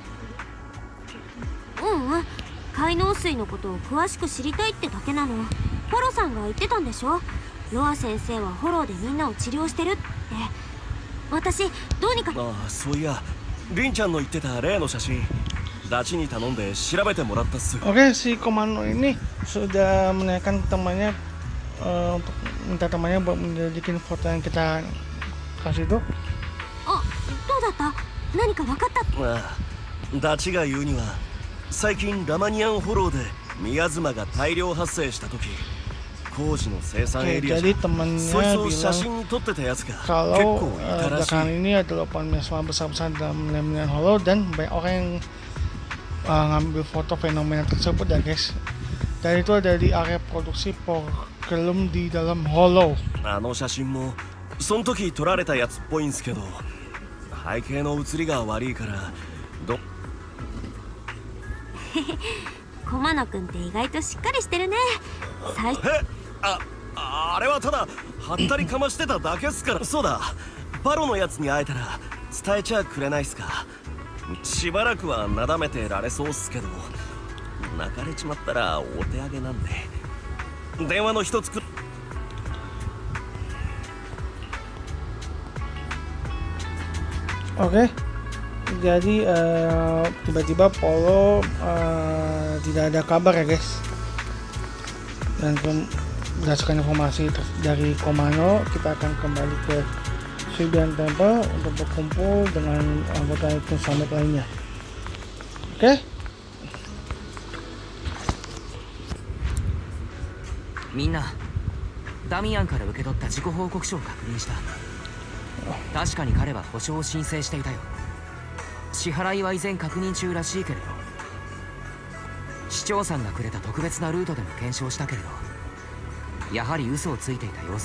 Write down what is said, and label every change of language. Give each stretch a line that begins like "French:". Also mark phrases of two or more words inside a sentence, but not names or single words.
Japanese: 海農水のことを詳しく知りたいってだけなの。フォロさんが言ってたんでしょ。ロア先生はフォローでみんなを治療してるって。私どうにか。ああ、そういやリンちゃんの言ってた例の写真ダチに頼んで調べてもらったっす。
Indonesian: Oke, si Komano ini sudah menanyakan temannya untuk minta temannya buat menyelidikin foto yang kita kasih itu.
Japanese: あ、どうだった？何か分かった？ああ、ダチが言うには最近ラマニアンフォローでミヤズマが大量発生した時、工事の生産エ
Indonesian: Oke,
Japanese: リア
Indonesian: jadi
Japanese: じゃ
Indonesian: temannya
Japanese: そいつを写
Indonesian: bilang
Japanese: 真に撮ってたやつが結
Indonesian: kalau
Japanese: 構いたらしい。
Indonesian: belakangan ini ada luapan miasma besar-besaran dalam Lemnian Hollow dan banyak orang yang ngambil foto fenomena tersebut ya guys. Dan itu ada di area produksi Porgelum di dalam Hollow.
Japanese: あの写真もその時撮られたやつっぽいんすけど、背景の写りが悪いからコマノ君って意外としっかりしてるね。最初あれはただはったりかましてただけっすから。そうだ、パロのやつに会えたら伝えちゃくれないっすか。しばらくはなだめてられそうっすけど、泣かれちまったらお手上げなんで電話の一つく。
Indonesian: Oke, jadi tiba-tiba Polo tidak ada kabar ya guys. Dan berdasarkan informasi dari Komano, kita akan kembali ke Shibuyan Temple untuk berkumpul dengan anggota itu summit lainnya. Oke?
Japanese: Minna, ダミアンから受け取った自己報告書を確認した。確かに彼は保証を申請していたよ。支払いは依然確認中らしいけれど、市長さんがくれた特別なルートでも検証したけれど、やはり嘘をついていた様子。